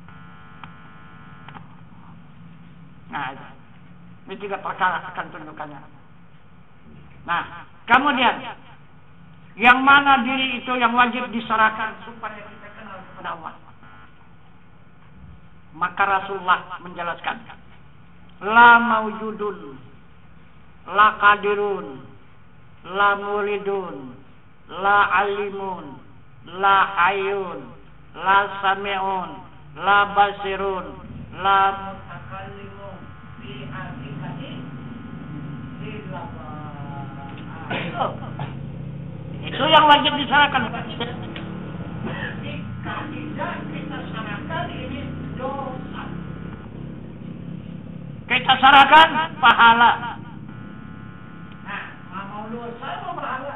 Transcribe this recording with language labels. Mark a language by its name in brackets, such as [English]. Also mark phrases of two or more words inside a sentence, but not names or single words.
[Indonesian] Nah, ini 3 perkara akan tunjukkannya. Nah, kemudian yang mana diri itu yang wajib diserahkan supaya kita kenal kepada Allah. Maka Rasulullah menjelaskan, [Arabic] لا موجود، لا قادر، لا مريد، لا عالم، لا حي، لا سميع، لا بصير، لا متكلم في الحقيقة إلا الله. [Indonesian] Itu yang wajib diserahkan. Jika tidak kita serahkan ini dosa. Kita serahkan pahala. Nah, mau dosa mau pahala.